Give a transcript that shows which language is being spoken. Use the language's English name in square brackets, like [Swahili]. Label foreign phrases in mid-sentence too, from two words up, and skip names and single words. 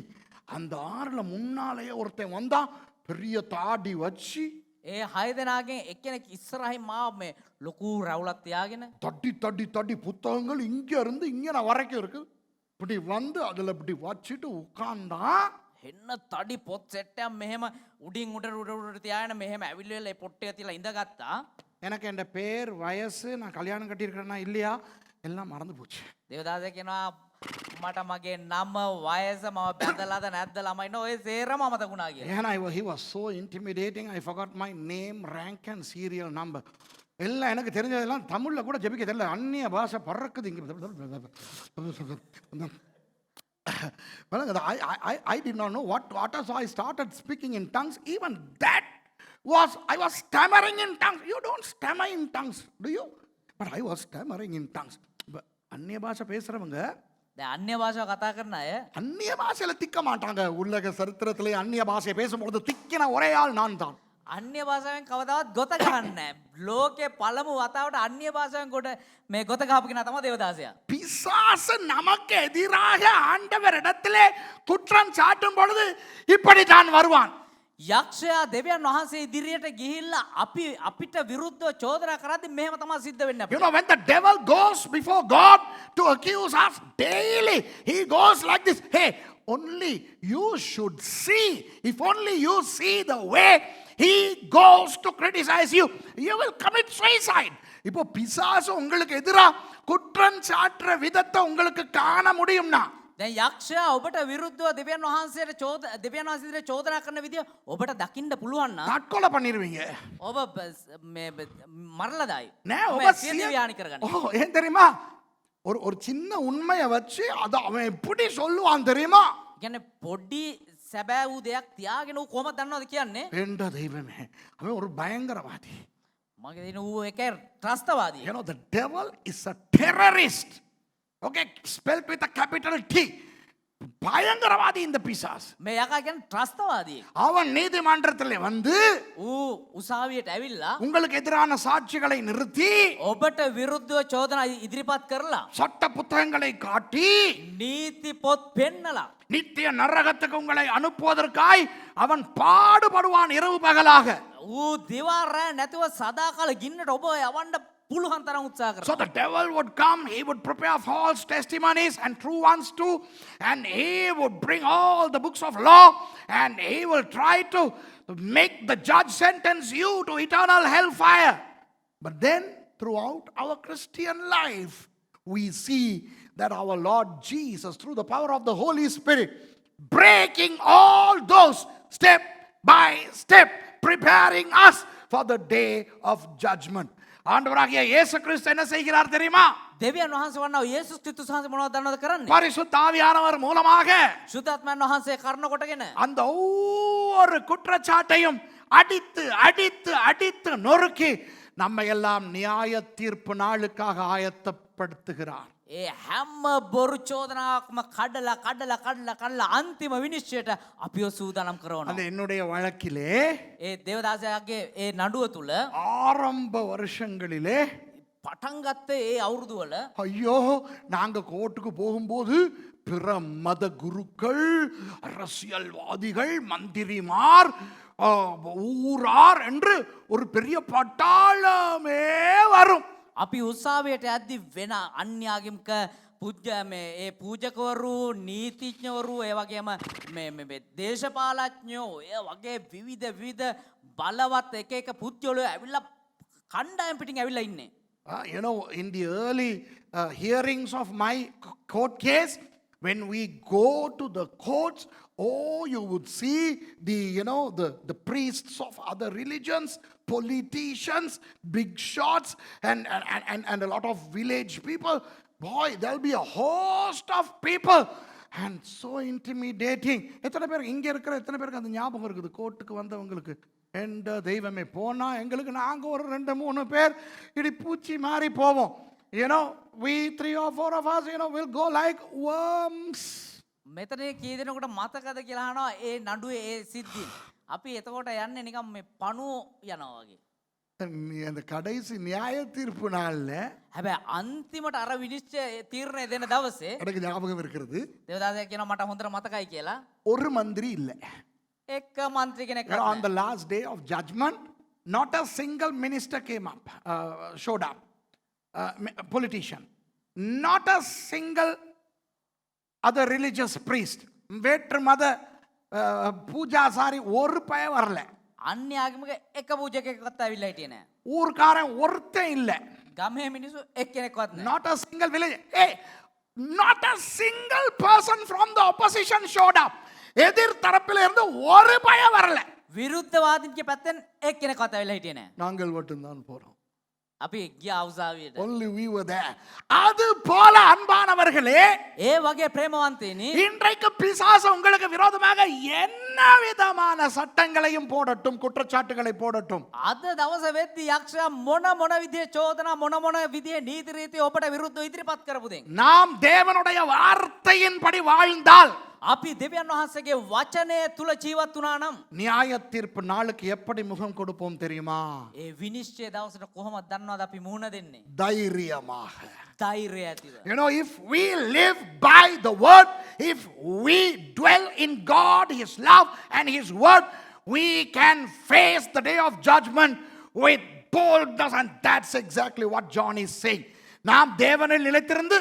[Tamil] அந்த ஆறுல முன்னாலேயே ஒருத்தன் வந்தா பெரிய தாடி வச்சு [Sinhala] ඒ 6 දෙනාගෙන් එක්කෙනෙක් ඉස්සරහින් මාව මේ ලොකු රවුලක් තියාගෙන [Tamil] தட்டி தட்டி தட்டி புத்தகங்கள் இங்க இருந்து இங்க நான் வரைக்கும் இருக்கு. இப்படி வந்து அதில் இப்படி வச்சுட்டு உட்கார்ந்தா [Sinhala] එන්න තඩි පොත් සෙට්ටයක් මෙහෙම උඩින් උඩට තියාගෙන මෙහෙම ඇවිල්ලා ඒ පොට්ටේ තියලා ඉඳගත්තා. [Tamil] எனக்கு என் பேர் வயசு நான் கல்யாணம் கட்டியிருக்கிறேன்னா இல்லையா எல்லாம் மறந்து போச்சு. [Sinhala] දේවදාස කියනවා මට මගේ නම වයස මම බැඳලාද නැද්ද ළමයි නෝ ඔය සේරම අමතක වුණා කියලා. [English] ஏன்னா he was so intimidating, I forgot my name, rank and serial number. [Tamil] எல்லாம் எனக்கு தெரிஞ்சதெல்லாம் தமிழில் கூட ஜெபிக்க தெரியல. அந்நிய பாஷை பறக்குது இங்கே. [English] I did not know what so I started speaking in tongues. Even that was, I was stammering in tongues. You don't stammer in tongues, do you? But I was stammering in tongues. [Tamil] அந்நிய பாஷை பேசுகிறவங்க [Sinhala] දැන් අන්‍ය භාෂාව කතා කරන අය [Tamil] அந்நிய பாஷையில் திக்க மாட்டாங்க. உலக சரித்திரத்திலே அந்நிய பாஷையை பேசும்பொழுது திக்கின ஒரே ஆள் நான் தான். [Sinhala] අන්‍ය භාෂාවෙන් කවදාවත් ගොත ගහන්නේ නැහැ. ලෝකේ පළමු වතාවට අන්‍ය භාෂාවෙන් කොට මේ ගොත ගහපු කෙනා තමයි දේවදාසයා. [Tamil] பிசாசு நமக்கு எதிராக ஆண்டவரிடத்திலே குற்றம் சாட்டும் பொழுது இப்படித்தான் வருவான். [Sinhala] යක්ෂයා දෙවියන් වහන්සේ ඉදිරියට ගිහිල්ලා අපිට විරුද්ධව චෝදනා කරද්දී මෙහෙම තමයි සිද්ධ වෙන්නේ [English] You [Sinhala] අපිට. [English] know, when the devil goes before God to accuse us daily, he goes like this. Hey, only you should see. If only you see the way he goes to criticize you, you will commit suicide. [Tamil] இப்போ பிசாசு உங்களுக்கு எதிரா குற்றம் சாட்டுற விதத்தை உங்களுக்கு காண முடியும்னா [Sinhala] දැන් යක්ෂයා ඔබට විරුද්ධව දෙවියන් වහන්සේට දෙවියන් වහන්සේ ඉදිරියට චෝදනා කරන විදිය ඔබට දකින්න පුළුවන් නම් [Tamil] தற்கொலை பண்ணிடுவீங்க. [Sinhala] ඔබ මේ මරලදායි. நே ඔබ ඔබ සියදිවි යානි කරගන්න. [Tamil] ஓ ஏன் தெரியுமா ஒரு ஒரு சின்ன உண்மையை வச்சு அதை அவன் எப்படி சொல்லுவான் தெரியுமா? [Sinhala] කියන්නේ පොඩි සැබෑ වූ දෙයක් තියාගෙන ඌ කොහොමද දන්නවද කියන්නේ? [Tamil] என்ற தெய்வமே அவன் ஒரு பயங்கரவாதி. [Sinhala] මගේ දින ඌ එක ත්‍රස්තවාදී. [English] You know, the devil is a terrorist. Okay, spelled with a capital T. [Tamil] பயங்கரவாதி இந்த பிசாசு. [Sinhala] මේ යකා කියන්නේ ත්‍රස්තවාදී. [Tamil] அவன் நீதிமன்றத்தில் வந்து [Sinhala] ඌ උසාවියට ඇවිල්ලා [Tamil] உங்களுக்கு எதிரான சாட்சிகளை நிறுத்தி [Sinhala] ඔබට විරුද්ධව චෝදනා ඉදිරිපත් කරලා [Tamil] சட்ட புத்தகங்களை காட்டி [Sinhala] නීති පොත් පෙන්නලා [Tamil] நித்திய நரகத்துக்கு உங்களை அனுப்புவதற்காய் அவன் பாடுபடுவான் இரவு பகலாக. [Sinhala] ඌ දිවා රෑ නැතුව සදාකාල ගින්නට ඔබ යවන්න පුළුවන් තරම් උත්සාහ [English] So [Sinhala] කරනවා. [English] the devil would come, he would prepare false testimonies and true ones too, and he would bring all the books of law, and he will try to make the judge sentence you to eternal hellfire. But then, throughout our Christian life, we see that our Lord Jesus, through the power of the Holy Spirit, breaking all those step by step, preparing us for the day of judgment. [Tamil] ஆண்டவராகிய இயேசு கிறிஸ்து என்ன செய்கிறார் தெரியுமா? [Sinhala] දෙවියන් වහන්සේ වන්නා යේසුස් ක්‍රිස්තුස් වහන්සේ මොනවද දන්නවද කරන්නේ? [Tamil] பரிசுத்த ஆவியானவர் மூலமாக [Sinhala] සුද්ධාත්මයන් වහන්සේ කරන කොටගෙන [Tamil] அந்த ஒவ்வொரு குற்றச்சாட்டையும் அடித்து அடித்து அடித்து நொறுக்கி நம்ம எல்லாம் நியாய தீர்ப்பு நாளுக்காக ஆயத்தப்படுத்துகிறார். [Sinhala] ඒ හැම බොරු චෝදනාවක්ම කඩලා කඩලා කඩලා කඩලා අන්තිම විනිශ්චයට අපිව සූදානම් කරනවා. [Tamil] அந்த என்னுடைய வழக்கிலே [Sinhala] ඒ දේවදාසයාගේ ඒ නඩුව තුල [Tamil] ஆரம்ப வருஷங்களிலே [Sinhala] පටන් ගත්ත ඒ අවුරුදු வල [Tamil] ஐயோ நாங்க கோர்ட்டுக்கு போகும்போது பிற மத குருக்கள் அரசியல்வாதிகள் மந்திரிமார் ஊரார் என்று ஒரு பெரிய பட்டாளமே வரும். [Sinhala] අපි උත්සාහයට යද්දි වෙන අන්‍යාගමික ඒ පූජකවරු නීතිඥවරු ඒ වගේම මේ දේශපාලඥයෝ ඒ වගේ විවිධ බලවත් එක එක පුද්ගලයෝ ඇවිල්ලා කණ්ඩායම් පිටින් ඇවිල්ලා ඉන්නේ. [English] You know, in the early hearings of my court case, when we go to the courts, oh, you would see the priests of other religions, politicians, big shots, and a lot of village people. Boy, there'll be a host of people. And so intimidating. [Tamil] எத்தனை பேர் இங்க இருக்கிற எத்தனை பேருக்கு அந்த ஞாபகம் இருக்குது கோர்ட்டுக்கு வந்தவங்களுக்கு? எந்த தெய்வமே போனா எங்களுக்கு நாங்க ஒரு 2-3 பேர் இடி பூச்சி மாறி போவோம். [English] You know, we 3 or 4 of us, will go like worms. [Sinhala] මෙතන කී දෙනෙකුට මතකද කියලා අහනවා ඒ නඩුවේ ඒ සිද්ධි. අපි එතකොට යන්නේ නිකන් මේ පණුව යනවා වගේ. [Tamil] அந்த கடைசி நியாய தீர்ப்பு நாள்ல [Sinhala] හැබැයි අන්තිමට අර විනිශ්චය තීරණය දෙන දවසේ [Tamil] எனக்கு ஞாபகம் இருக்கிறது [Sinhala] දේවදාසයා කියනවා මට හොඳට මතකයි කියලා. [Tamil] ஒரு மந்திரி இல்ல. [Sinhala] එක മന്ത്രി කෙනෙක් [English] On the last day of judgment, not a single minister came up, showed up, politician, not a single other religious priest, [Tamil] வேற்று மத பூஜாசாரி ஒரு பய வரல. [Sinhala] අන්‍යාගමික එක පූජකයෙක්වත් ඇවිල්ලා හිටියේ නෑ. [Tamil] ஊர்க்காரன் ஒருத்தன் இல்ல. [Sinhala] ගමේ මිනිස්සු එක්කෙනෙක්වත් නෑ. [English] Not a single village. Hey, not a single person from the opposition showed up. [Tamil] எதிர் தரப்பில் இருந்து ஒரு பய வரல. [Sinhala] විරුද්ධවාදීන්ගේ පැත්තෙන් එක්කෙනෙක්වත් ඇවිල්ලා හිටියේ නෑ. [Tamil] நாங்கள் மட்டும்தான் போறோம். [Sinhala] අපි ගියා උසාවියට. [English] Only we were there. [Tamil] அது போல அன்பானவர்களே, [Sinhala] ඒ වගේ ප්‍රේමවන්තයනි [Tamil] இன்றைக்கு பிசாசு உங்களுக்கு விரோதமாக என்ன விதமான சட்டங்களையும் போடட்டும், குற்றச்சாட்டுகளை போடட்டும். [Sinhala] අද දවස වෙද්දි යක්ෂයා මොන විදිහේ චෝදනා මොන විදිහේ නීති රීති ඔබට විරුද්ධව ඉදිරිපත් කරපු දෙන්. [Tamil] நாம் தேவனுடைய வார்த்தையின்படி வாழ்ந்தால் [Sinhala] අපි දෙවියන් වහන්සේගේ වචනය තුල ජීවත් වුණා නම් [Tamil] நியாய தீர்ப்பு நாளுக்கு எப்படி முகம் கொடுப்போம் தெரியுமா? [Sinhala] ඒ විනිශ්චය දවසට කොහොමද දන්නවද අපි මුහුණ දෙන්නේ? [Tamil] தைரியமாக. [Sinhala] ධෛර්යය ඇතිව. [English] You know, if we live by the word, if we dwell in God, his love and his word, we can face the day of judgment with boldness, and that's exactly what John is saying. [Tamil] நாம் தேவனில் நிலைத்திருந்து